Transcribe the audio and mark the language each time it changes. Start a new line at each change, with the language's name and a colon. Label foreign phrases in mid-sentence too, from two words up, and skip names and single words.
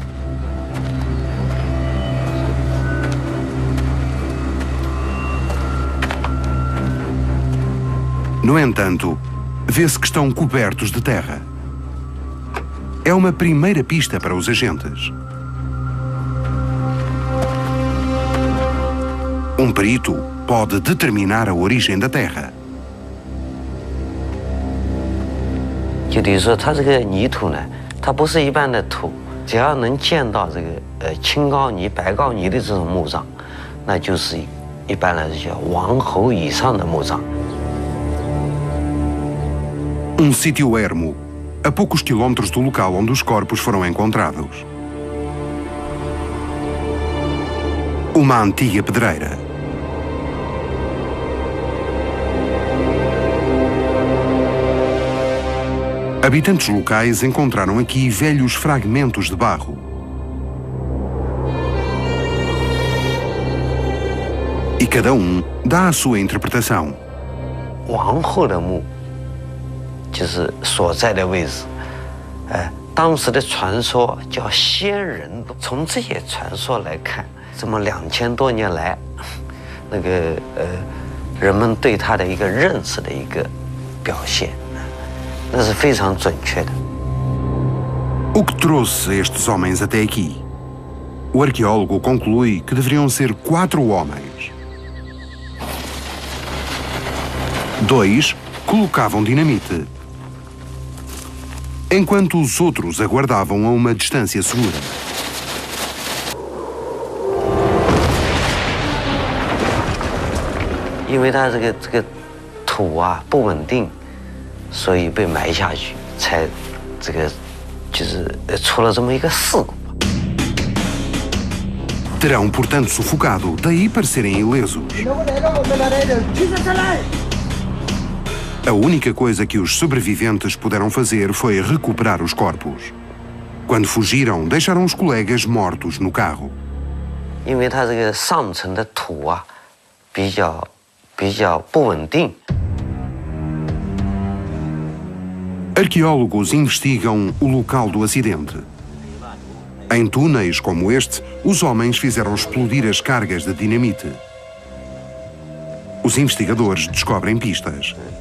Portuguese: No entanto, vê-se que estão cobertos de terra. É uma primeira pista para os agentes. Um perito pode determinar a origem da terra.
Chinese: 就等于说，它这个泥土呢，它不是一般的土，只要能见到这个青膏泥、白膏泥的这种墓葬，那就是一般来说叫王侯以上的墓葬。
Portuguese: Sítio ermo, a poucos quilómetros do local onde os corpos foram encontrados. Uma antiga pedreira. Habitantes locais encontraram aqui velhos fragmentos de barro. E cada dá a sua interpretação.
Chinese: 王后的墓就是所在的位置，当时的传说叫仙人洞。从这些传说来看，这么2000多年来，那个人们对他的一个认识的一个表现。那是非常准确的。
Portuguese: O que trouxe estes homens até aqui? O arqueólogo conclui que deveriam ser 4 homens. 2 colocavam dinamite, enquanto os outros aguardavam a uma distância segura.
Chinese: Porque 它这个土啊不稳定。所以被埋下去，才这个就是出了这么一个事故。
Portuguese: Terão, portanto, sufocado, daí parecerem ilesos. A única coisa que os sobreviventes puderam fazer foi recuperar os corpos. Quando fugiram, deixaram os colegas mortos no carro.
Chinese: 因为它这个上层的土啊，比较不稳定。
Portuguese: Arqueólogos investigam o local do acidente. Em túneis como este, os homens fizeram explodir as cargas de dinamite. Os investigadores descobrem pistas.